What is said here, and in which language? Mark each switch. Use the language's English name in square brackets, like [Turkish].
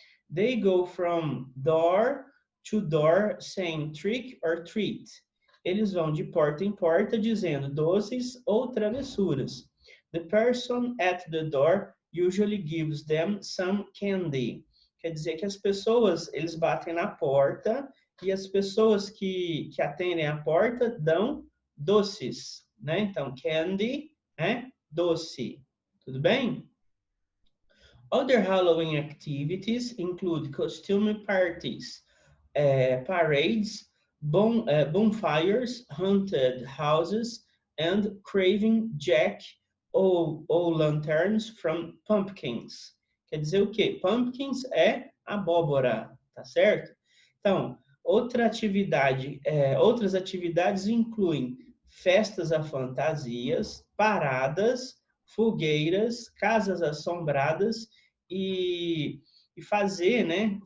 [English] They go from door to door saying trick or treat. [Portuguese] Eles vão de porta em porta dizendo doces ou travessuras. [English] The person at the door usually gives them some candy. [Portuguese] Quer dizer que as pessoas, eles batem na porta e as pessoas que atendem a porta dão doces, né? Então, candy é doce. Tudo bem? [English] Other Halloween activities include costume parties, parades, bonfires, haunted houses, and carving jack-o'-lanterns from pumpkins. [Portuguese] Quer dizer o quê? Pumpkins é abóbora, tá certo? Então, outras atividades incluem festas a fantasias, paradas, fogueiras, casas assombradas e fazer, né?